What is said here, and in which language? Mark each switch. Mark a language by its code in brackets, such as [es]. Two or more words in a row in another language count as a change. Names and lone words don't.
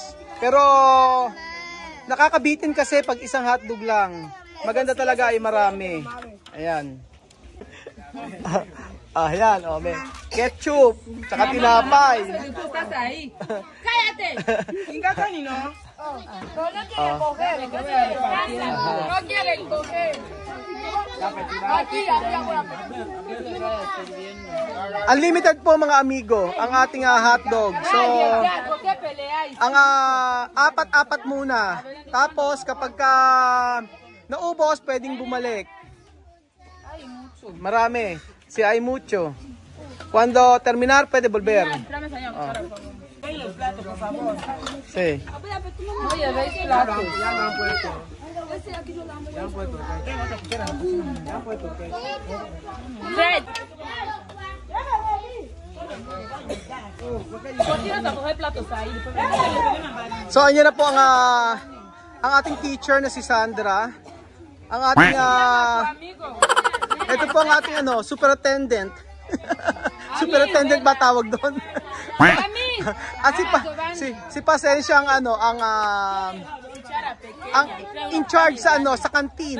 [tl] Pero nakakabitin kasi pag isang hotdog lang. Maganda talaga ay marami. Ayan. Ayan, oh, may ketchup, tsaka tinapay. Cállate. Inga kanino? [es] No quiere coger. No quiere coger. [tl] Unlimited po mga amigo ang ating hotdog. So, ang apat-apat muna. Tapos kapag naubos, pwedeng bumalik. [es] Marami. Si hay mucho. Cuando terminar, puede volver. Los platos, por favor. Sí. Oye, ¿veis platos? Ya me han puesto. Fred. Continuas a coger platos ahí. [tl] So, ayan na po ang ating teacher na si Sandra. Ang ating, ito po ang ating superintendent. Superintendent ba tawag doon? At si Pasensya ang [en] in charge [tl] sa sa canteen.